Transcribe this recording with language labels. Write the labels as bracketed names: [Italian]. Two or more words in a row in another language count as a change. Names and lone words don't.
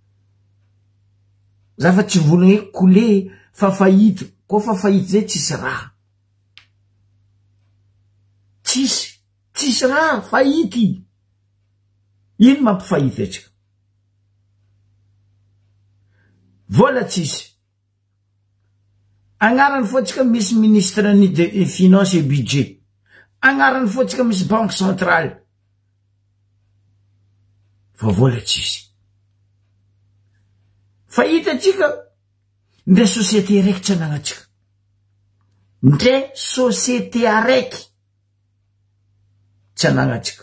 [Malagasy] Zafa tsy volagna hoe coulé fa fahity, koa fa fahity zay tsisy raha. Tsisy raha, fahity. Ino mampifahity atsika? Vola tsisy. Agnarany fotsika misy [French] ministre des finances et budget. [Malagasy] Agnarany fotsika misy [French] banque centrale. [Malagasy] Fa vola tsisy. Fahita atsika ndre société araiky tsy anagnatsika. Ndre société araiky tsy anagnatsika.